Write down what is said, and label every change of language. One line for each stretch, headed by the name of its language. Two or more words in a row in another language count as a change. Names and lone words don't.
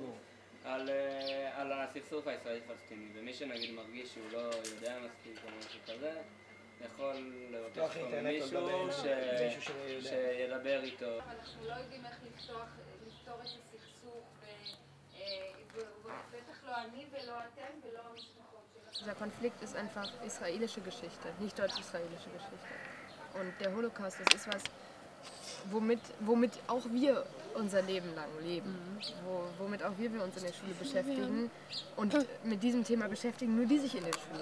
Hebrew: על הסכסוך הישראלי-פלסטיני, ומי שנגיד מרגיש שהוא לא יודע מספיק או משהו כזה, יכול לבקש פה מישהו שידבר איתו. אנחנו לא יודעים איך לפתור את הסכסוך, ובטח לא אני ולא אתם ולא המשפחות שלנו.
German: Dieser Konflikt ist einfach israelische Geschichte, nicht deutsch-israelische Geschichte. Und der Holocaust, das ist was, womit auch wir unser Leben lang leben, womit auch wir uns in der Schule beschäftigen und mit diesem Thema beschäftigen nur die sich in der Schule.